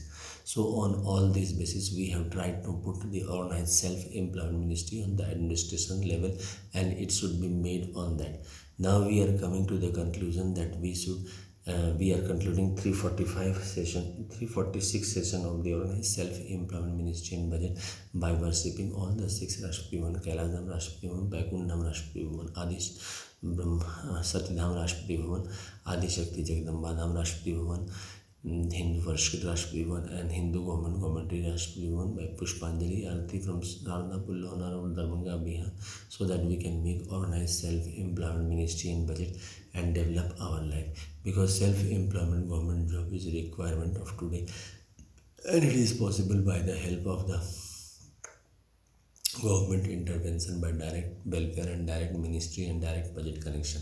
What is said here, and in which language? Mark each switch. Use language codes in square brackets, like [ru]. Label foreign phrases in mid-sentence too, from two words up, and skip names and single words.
[en] So on all these basis, we have tried to put the organized self-employment ministry on the administration level, and it should be made on that. Now we are coming to the conclusion that we are concluding 346 session of the organized self-employment ministry and budget by worshipping all the six Rashtrapati Bhavan: Kailasam Rashtrapati Bhavan, Vaikundam Rashtrapati Bhavan, Satyadham Rashtrapati Bhavan, Adi Shakti Jagdamba Dham Rashtrapati Bhavan, Hindu Varshit Rashtrapati Bhavan, and Hindu Government Commentary Rashtrapati Bhavan by Pushpanjali Arati from Sarda Pullona or Darbhanga, Bihar, so that we can make organized self-employment ministry and budget and develop our life, because self-employment government job is a requirement of today, and it is possible by the help of the government intervention by direct welfare and direct ministry and direct budget connection.